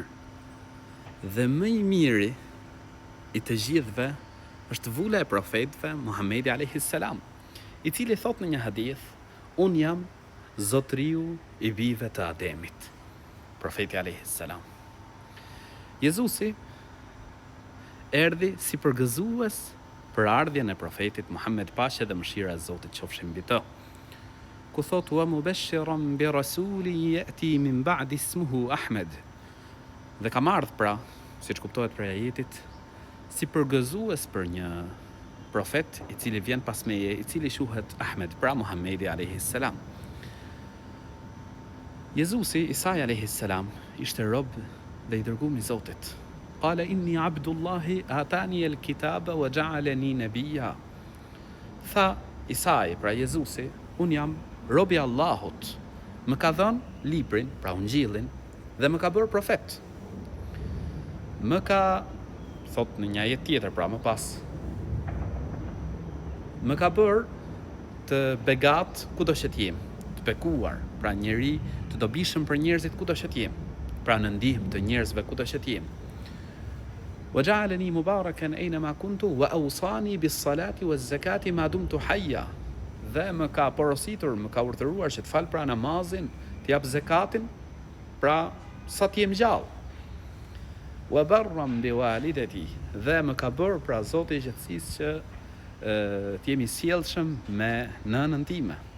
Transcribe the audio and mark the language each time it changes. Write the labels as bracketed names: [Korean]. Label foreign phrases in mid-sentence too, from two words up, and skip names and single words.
[Albanian] Dhe më i miri i të gjithëve është vula e profetëve Muhamedi [Arabic] عليه السلام, [Albanian] i cili thot në një hadith: "Unë jam zotriu i bijve të Ademit." Profeti [Arabic] عليه السلام. [Albanian] Jezusi erdhi si përgëzues për ardhjen e profetit Muhammed, paqja dhe mëshira e Zotit qofshin mbi të. Ku thot: [Arabic] "ومبشرا برسول يأتي من بعدي اسمه أحمد." [Albanian] Dhe kam ardhur pra, siç kuptohet prej ajetit, si përgëzues për një profet i cili vjen pas meje, i cili quhet Ahmed, pra Muhamedi [Arabic] عليه السلام. [Albanian] Jezusi Isa [Arabic] عليه السلام [Albanian] ishte rob dhe i dërguar i Zotit. [Arabic] قال إني عبد الله آتاني الكتاب وجعلني نبيا. [Albanian] Tha Isai, pra Jezusi, un jam robi i Allahut. Më ka dhënë librin, pra Ungjillin, dhe më ka bërë profet. Më ka thot në një ajet tjetër, pra më pas, më ka bërë të begat kudo që t'jem, të bekuar, pra njeri të dobishëm për njerëzit kudo që t'jem, pra në ndihmë të njerëzve kudo që t'jem. [Arabic] وجعلني مباركا أينما كنت وأوصاني بالصلاة والزكاة ما دمت حيا. [Albanian] Dhe më ka porositur, më ka urdhëruar që të fal pra namazin, të jap zakatin, pra sa t'jem gjallë. [Arabic] وبرا بوالدتي, [Albanian] dhe më ka bërë pra Zoti i gjithësisë që të jemi sjellshëm me nënën time.